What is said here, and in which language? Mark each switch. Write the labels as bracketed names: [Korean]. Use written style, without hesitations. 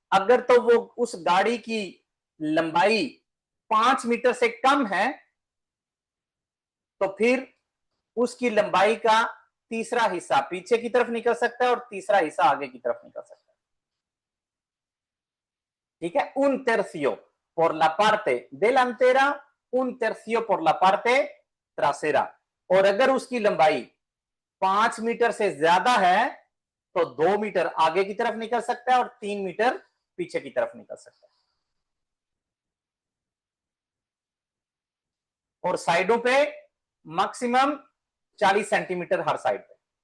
[Hindi] अगर तो वो उस गाड़ी की लंबाई 5 मीटर से कम है, तो फिर उसकी लंबाई का तीसरा हिस्सा पीछे की तरफ निकल सकता है और तीसरा हिस्सा आगे की तरफ निकल सकता है, ठीक है। [Spanish] un tercio por la parte delantera, un tercio por la parte trasera। [Hindi] और अगर उसकी लंबाई 5 मीटर से ज्यादा है तो 2 मीटर आगे की तरफ निकल सकता है और 3 मीटर पीछे की तरफ निकल सकता है। और साइडों पे मैक्सिमम 40 सेंटीमीटर हर साइड पे।